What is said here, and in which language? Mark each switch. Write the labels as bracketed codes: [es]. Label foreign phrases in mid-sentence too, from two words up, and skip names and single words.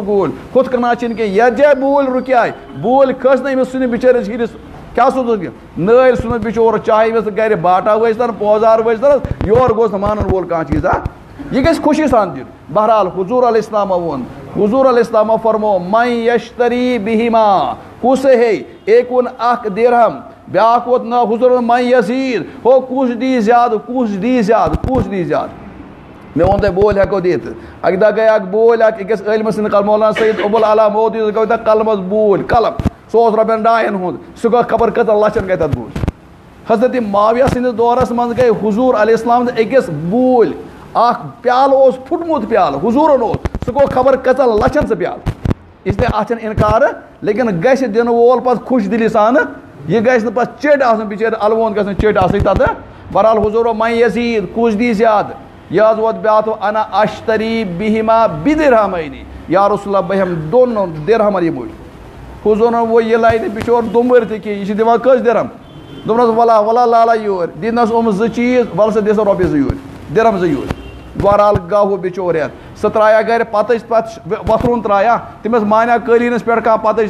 [ks] بوٗلۍ ہُتھ کٔنۍ چھِنہٕ کینٛہہ یتھ جایہِ بوٗلۍ رُکیاے بوٗلۍ کھٔژ نہٕ أمِس ژھٕنہِ بِچٲرِس ہِرِس کیٛاہ سوٗزُن نٲلۍ ژھٕنُس بِچور چاہے أمِس گرِ باٹا ٲسۍتن پوزار ٲسۍتن یورٕ گوٚژھ نہٕ مانن وول کانٛہہ چیٖز یہِ گژھِ خوشی سان دیُن بہرحال حضوٗر [ar] علیہ السلامو [ks] ووٚن حضوٗر [ar] علیہ السلامو [ks] فرمو [ar] من یشتری بِہِما [ks] کُس ہے ایک ووٚن اکھ درہم بیٛاکھ ووت نہ حضوٗر [ar] من یزیٖد [ks] ہو کُس دی زیادٕ کُس دی زیادٕ کُس دی زیادٕ مےٚ ووٚن تۄہہِ بوٗلۍ ہٮ۪کو دِتھ اکہِ دۄہ گٔے اکھ بوٗلۍ اکھ أکِس عٲلمہٕ سٕنٛدِ مولانا سید ابوالعلا مودی گوٚو تتھ قلمس بوٗلۍ قلم سُہ اوس رۄپین 2,000 ہُنٛد سُہ گوٚو خبر کٔژن لچھن گٔے تتھ بوٗلۍ حضرت معاویہ سندس دورس من گئی حضور [ar] علیہ السلام [ks] اکس بول اخ پیال اوس پھٹمت پیال حضورن اوس سہ گو خبر کژن لچھن سہ پیال اس لیے اتھ انکار لیکن گژھِ دن وول پتہ خوش دلی سان یہ گژھِ نہٕ پتہٕ چٔٹۍ آسُن بِچٲرۍ الوُنٛد گژھِ نہٕ چٔٹۍ آسٕنۍ تتھ بہرحال حضورو [ar] من یزید [ks] کُس دی زیادٕ یہ حظ ووت بیٛاکھ [ar] انا اشتری بہما بدرہمینی یا رسول اللہ [ks] بہٕ ہٮ۪مہٕ دۄن درہمن یہِ مٔلۍ حضورن وۄنۍ یہِ لایہِ نہٕ بِچور دُمبٕرۍ تہِ کینٛہہ یہِ چھِ دِوان کٔژ درہم دوٚپنس ولا ولا لالا یور دِنس یِم زٕ چیٖز وَلہٕ سا دِ سا رۄپیہِ 2 یور درہم 2 یور بہرحال گوٚو بِچور ہٮ۪تھ سُہ ترٛایا گرِ پتٕج پتہٕ وۄتھرُن ترٛایا تٔمِس مانیا قٲلیٖنس پٮ۪ٹھ کانٛہہ پتٕج